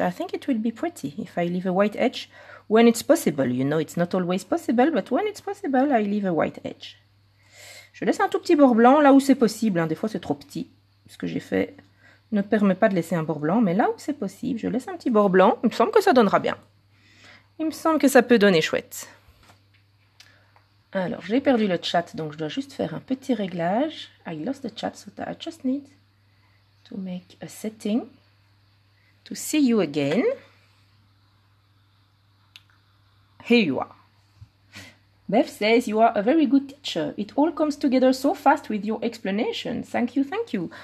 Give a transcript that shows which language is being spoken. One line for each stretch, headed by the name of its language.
English: I think it will be pretty if I leave a white edge when it's possible. You know, it's not always possible, but when it's possible, I leave a white edge.
French: Je laisse un tout petit bord blanc là où c'est possible. Hein. Des fois, c'est trop petit. Ce que j'ai fait ne permet pas de laisser un bord blanc, mais là où c'est possible, je laisse un petit bord blanc. Il me semble que ça donnera bien. Il me semble que ça peut donner chouette. Alors, j'ai perdu le chat, donc je dois juste faire un petit réglage.
English: I lost the chat, so I just need to make a setting to see you again. Here you are. Bev says you are a very good teacher. It all comes together so fast with your explanation. Thank you, thank you.